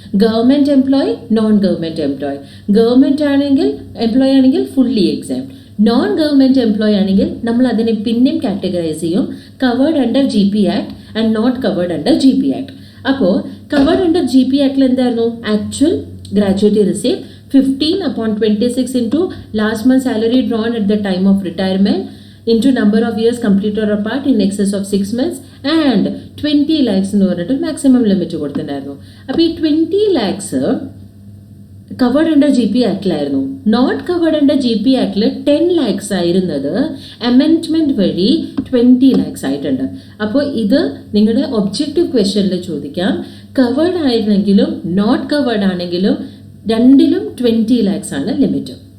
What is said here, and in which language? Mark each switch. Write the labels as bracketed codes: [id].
[ml] Government employee, non government employee. Government employee ആണെങ്കിൽ fully എക്സാംപ്റ്റ്, non government employee ആണെങ്കിൽ നമ്മൾ അതിനെ പിന്നെയും കാറ്റഗറൈസ് ചെയ്യും. [en] Covered under GP act and not covered under GP act. [ml] അപ്പോൾ covered under GP ആക്ടിൽ എന്തായിരുന്നു? [en] actual gratuity receive 15/26 into last month's salary drawn at the time of retirement into number of years completed or apart in excess of 6 months and 20 lakhs [ml] എന്ന് പറഞ്ഞിട്ട് maximum limit കൊടുത്തിട്ടുണ്ടായിരുന്നു. അപ്പോൾ ഈ 20 lakhs covered under GP ആക്ടിലായിരുന്നു. Not covered under GP ആക്ടിൽ 10 lakhs ആയിരുന്നത് amendment വഴി 20 lakhs ആയിട്ടുണ്ട്. അപ്പോൾ ഇത് നിങ്ങളുടെ ഒബ്ജക്റ്റീവ് ക്വസ്റ്റ്യനിൽ ചോദിക്കാം. കവേർഡ് ആയിരുന്നെങ്കിലും നോട്ട് കവേർഡ് ആണെങ്കിലും രണ്ടിലും 20 lakhs ആണ് ലിമിറ്റ്.